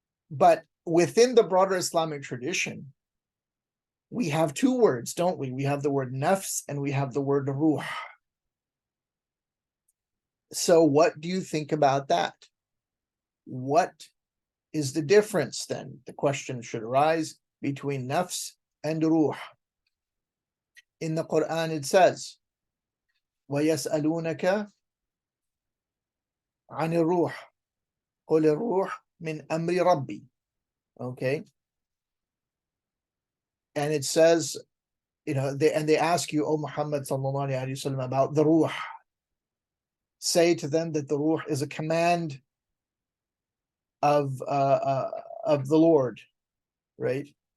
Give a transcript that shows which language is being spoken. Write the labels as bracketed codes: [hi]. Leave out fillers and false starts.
[en] But within the broader Islamic tradition, we have two words, don't we? We have the word nafs and we have the word ruh. So what do you think about that? What is the difference then? The question should arise between nafs and ruh. In the Quran it says, [ar] وَيَسْأَلُونَكَ عَنِ الرُّوحِ قُلِ الرُّوحِ مِنْ أَمْرِ رَبِّي. [en] Okay. And it says, you know, they ask you, O Muhammad sallallahu alaihi wasallam, about the ruh. Say to them that the ruh is a command of the Lord, right?